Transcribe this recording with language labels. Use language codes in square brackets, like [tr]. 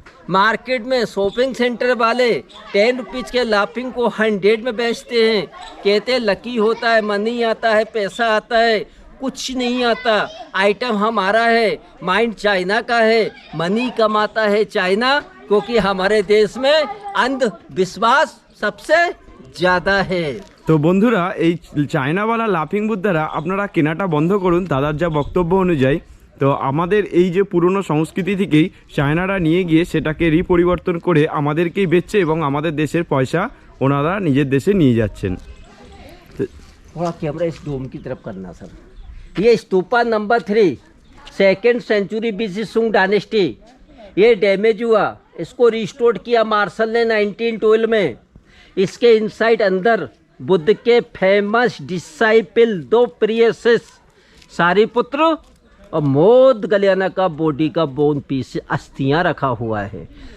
[hi] Market में shopping centre वाले 10 rupees के लाफिंग को 100 में बेचते हैं। कहते हैं लकी होता है, मनी आता है, पैसा आता है, कुछ नहीं आता। आइटम हमारा है, माइंड चाइना का है, मनी कमाता है चाइना, क्योंकि हमारे देश में अंधविश्वास सबसे ज़्यादा है। [bn] তো বন্ধুরা, এই চায়নাওয়ালা লাফিং বুদ্ধারা আপনারা কেনাটা বন্ধ করুন দাদার যা বক্তব্য অনুযায়ী। তো আমাদের এই যে পুরনো সংস্কৃতি থেকেই চায়নারা নিয়ে গিয়ে সেটাকে রিপরিবর্তন করে আমাদেরকেই বেচছে এবং আমাদের দেশের পয়সা ওনারা নিজের দেশে নিয়ে যাচ্ছেন। [hi] थोड़ा कैमरा इस डोम की तरफ करना सर। ये stupa number 3 2nd century BC सुंग डायनेस्टी, ये डैमेज हुआ, इसको रिस्टोर किया मार्शल ने 1912 में। इसके इनसाइड अंदर बुद्ध के फेमस डिसाइपल 2 प्रियसिस सारिपुत्र और मोद गलियाना का बॉडी का बोन पीस अस्थियां रखा हुआ है।